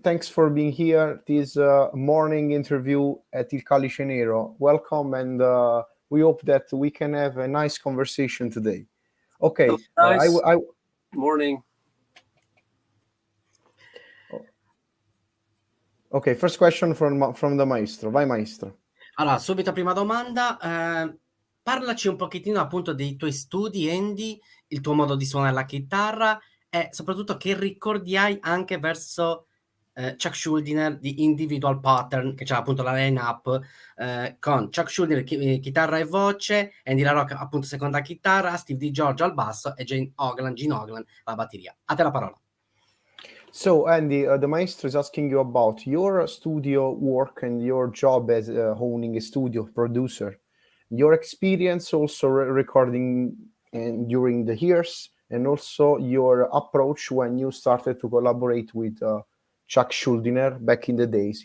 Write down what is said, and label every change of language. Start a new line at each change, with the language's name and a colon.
English: Thanks for being here. This morning interview at Il Calice Nero. Welcome, and we hope that we can have a nice conversation today. Okay. Nice. Morning. Ok, first question from the Maestro.
Italian: Vai, Maestro. Allora, subito prima domanda, parlaci un pochettino appunto dei tuoi studi, Andy, il tuo modo di suonare la chitarra e soprattutto che ricordi hai anche verso Chuck Schuldiner di Individual Pattern, che c'è appunto la line-up con Chuck Schuldiner chitarra e voce, Andy LaRocque appunto seconda chitarra, Steve DiGiorgio al basso e Gene Oglan alla batteria. A te la parola.
English: So, Andy, the Maestro is asking you about your studio work and your job as owning a studio producer, your experience also recording during the years, and also your approach when you started to collaborate with Chuck Schuldiner back in the days.